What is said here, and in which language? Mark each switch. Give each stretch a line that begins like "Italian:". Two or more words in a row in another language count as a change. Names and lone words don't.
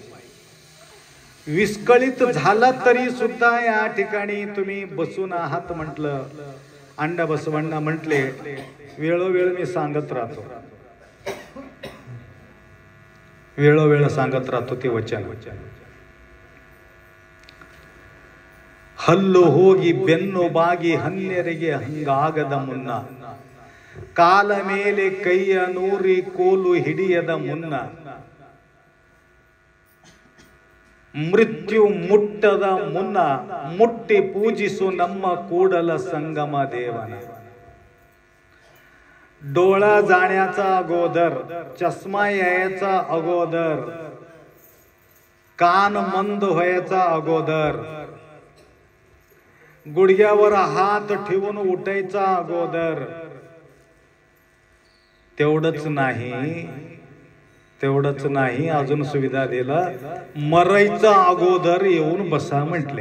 Marathi: विस्कळीत झाला तरी सुद्धा या ठिकाणी तुम्ही बसून आहात म्हटलं, अंडा बसवण्णा म्हटले, वेळोवेळ मी सांगत राहतो, वेळोवेळ सांगत राहतो ते वचन.
Kannada: ಹಲ್ಲು ಹೋಗಿ ಬೆನ್ನು ಬಾಗಿ ಹನ್ನೆರಿಗೆ ಹಂಗಾಗದ ಮುನ್ನ ಕಾಲ ಮೇಲೆ ಕೈಯ ನೂರಿ ಕೋಲು ಹಿಡಿಯದ ಮುನ್ನ ಮೃತ್ಯು ಮುಟ್ಟದ ಮುನ್ನ ಮುಟ್ಟಿ ಪೂಜಿಸು ನಮ್ಮ ಕೂಡಲ संगम देवನ.
Marathi: डोळा जाण्याचा अगोदर, चष्मा यायचा अगोदर, कान मंद व्हायचा अगोदर, गुडघ्यावर हात ठेवून उठायचा अगोदर, तेवढंच नाही अजून सुविधा दिला, मरायचा अगोदर येऊन बसा म्हटले.